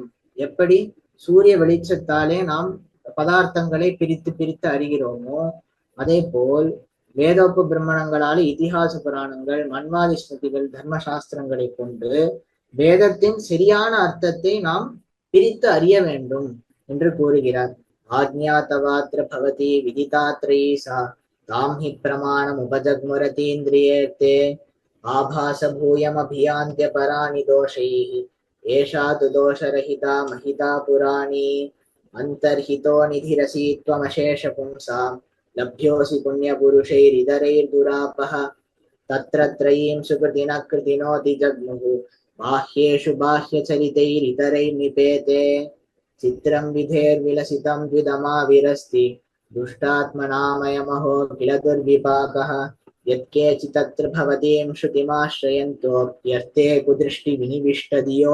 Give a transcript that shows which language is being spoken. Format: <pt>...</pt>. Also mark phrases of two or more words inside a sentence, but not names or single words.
<ta>எப்படி சூரிய வெளிச்சத்தாலே நாம் பதார்த்தங்களை பிரித்து அறிகிறோமோ, அதே போல் வேதோப பிரம்மணங்களால இதிகாச புராணங்கள், மன்வாதி ஸ்மிருதிகள், தர்மசாஸ்திரங்களை கொண்டு வேதத்தின் சரியான அர்த்தத்தை நாம் பிரித்து அறிய வேண்டும் என்று கூறுகிறார்.</ta> <sa>आज्ञातवात्र भवति विदितात्रयी सा तां हि प्रमाणम् उपजग्मुरतीन्द्रियेऽर्थे आभास भूयम् अभियान्तिय पराणि दोषैः एषा तु दोषरहिता महिता पुराणी. अन्तर्हितो निधिरसि त्वमशेष पुंसां लभ्योऽसि पुण्यपुरुषैरितरैर्दुरापः तत्र त्रयीं सुकृतिनः कृतिनोति जग्मुः बाह्येषु बाह्यचरितैरितरैर्निपेते चित्रं विधेर्विलसितं द्विदमाविरस्ति दुष्टात्मनामयमहो किल दुर्विपाकः यत्केचिदत्र भवतीं श्रुतिमाश्रयन्तोऽप्यर्थे कुदृष्टिविनिविष्टधियो</sa>